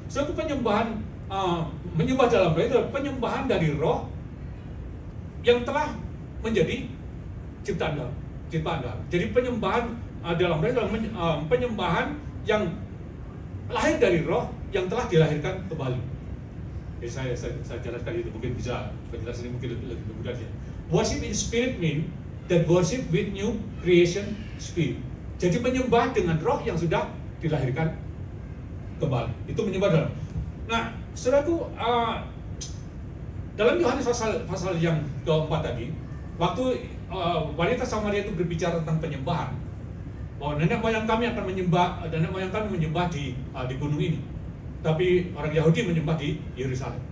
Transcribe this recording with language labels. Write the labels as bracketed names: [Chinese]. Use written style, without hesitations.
[Indonesian] Suatu penyembahan menyembah dalam roh itu adalah penyembahan dari roh yang telah menjadi ciptaan dalam. Jadi penyembahan dalam roh itu adalah penyembahan yang lahir dari roh yang telah dilahirkan kembali. Jadi saya jelaskan itu, mungkin bisa penjelasan ini mungkin lebih mudah ya. [English] Worship in spirit mean that worship with new creation spirit. [Indonesian] Jadi menyembah dengan roh yang sudah dilahirkan kembali. Itu menyembah dalam. Nah, saudaraku, dalam Yohanes pasal yang keempat tadi, waktu wanita Samaria itu berbicara tentang penyembahan, bahwa nenek moyang kami menyembah di gunung ini, tapi orang Yahudi menyembah di Yerusalem.